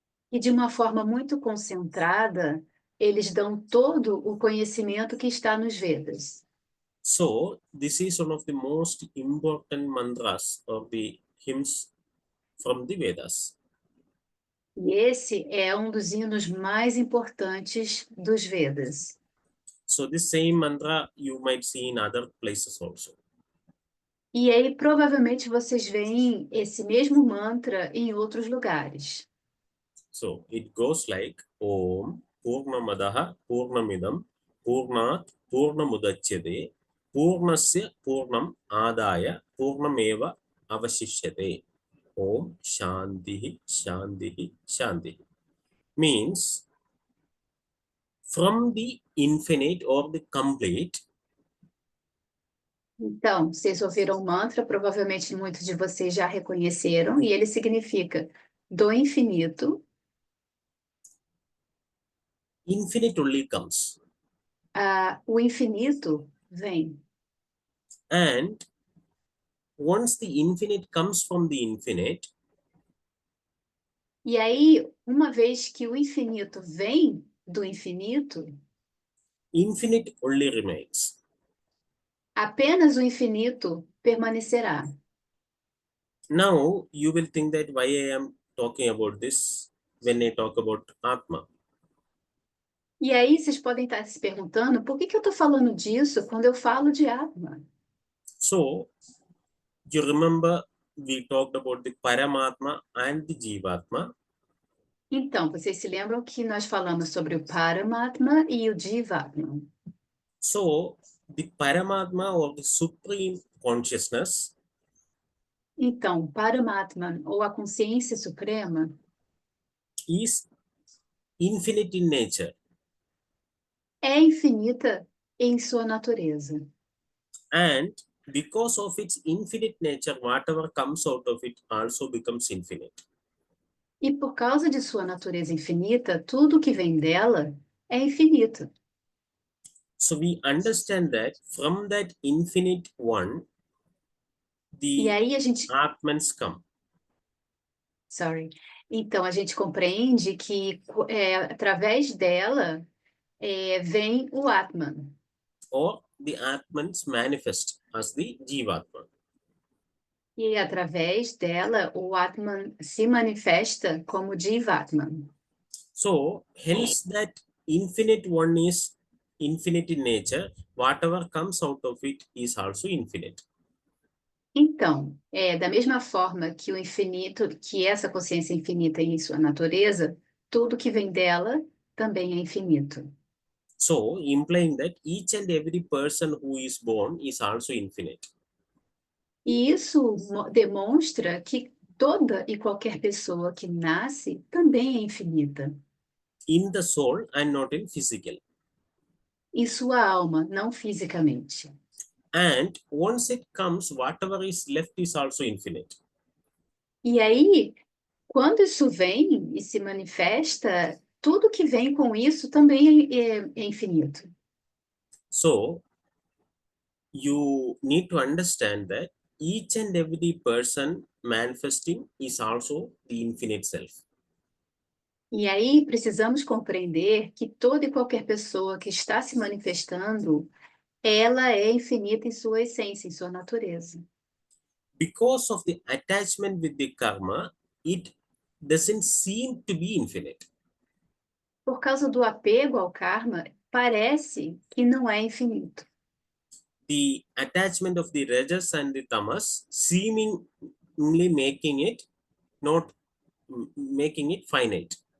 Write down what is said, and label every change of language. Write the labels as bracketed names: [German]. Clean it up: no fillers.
[Portuguese] e de uma forma muito concentrada, eles dão todo o conhecimento que está nos Vedas. [English] So, this is one of the most important mantras of the hymns from the Vedas. [Portuguese] E esse é um dos hinos mais importantes dos Vedas. [English] So, this same mantra you might see in other places also. [Portuguese] E aí, provavelmente, vocês veem esse mesmo mantra em outros lugares. [English] So, it goes like [Sanskrit] Om Purnamadaha Purnamidam Purnat Purnamudachyate Purnasya Purnam Adaya Purnameva Avashishyate. Om Shantihi Shantihi Shantihi. [English] Means from the infinite or the complete. [Portuguese] Então, vocês ouviram o mantra, provavelmente muitos de vocês já reconheceram, e ele significa do infinito. [English] Infinite only comes. [Portuguese] O infinito vem. [English] And once the infinite comes from the infinite, [Portuguese] e aí, uma vez que o infinito vem do infinito, [English] infinite only remains. [Portuguese] Apenas o infinito permanecerá. [English] Now you will think that why I am talking about this when I talk about Atma. [Portuguese] E aí vocês podem estar se perguntando por que eu estou falando disso quando eu falo de Atma? [English] So you remember we talked about the Paramatma and the Jivatma. [Portuguese] Então, vocês se lembram que nós falamos sobre o Paramatma e o Jivatma. [English] So the Paramatma or the Supreme Consciousness [Portuguese] Então, Paramatma, ou a consciência suprema, [English] is infinite in nature, [Portuguese] é infinita em sua natureza. [English] and because of its infinite nature, whatever comes out of it also becomes infinite. [Portuguese] E por causa de sua natureza infinita, tudo que vem dela é infinito. [English] So we understand that from that infinite one, [Portuguese] E [English] the [Portuguese] aí a gente, [English] Atmans come. [Portuguese] então a gente compreende que através dela vem o Atman. [English] Or the Atmans manifest as the Jivatma. [Portuguese] E através dela o Atman se manifesta como Jivatman. [English] So hence that infinite one is infinite in nature, whatever comes out of it is also infinite. [Portuguese] Então, da mesma forma que o infinito, que essa consciência infinita em sua natureza, tudo que vem dela também é infinito. [English] So implying that each and every person who is born is also infinite. [Portuguese] E isso demonstra que toda e qualquer pessoa que nasce também é infinita. [English] In the soul and not in physical. [Portuguese] Em sua alma, não fisicamente. [English] And once it comes, whatever is left is also infinite. [Portuguese] E aí, quando isso vem e se manifesta, tudo que vem com isso também é infinito. [English] So you need to understand that each and every person manifesting is also the infinite self. [Portuguese] E aí precisamos compreender que toda e qualquer pessoa que está se manifestando, ela é infinita em sua essência, em sua natureza. [English] Because of the attachment with the karma, it doesn't seem to be infinite. [Portuguese] Por causa do apego ao karma, parece que não é infinito. [English] The attachment of the rajas and the tamas seemingly making it not making it finite.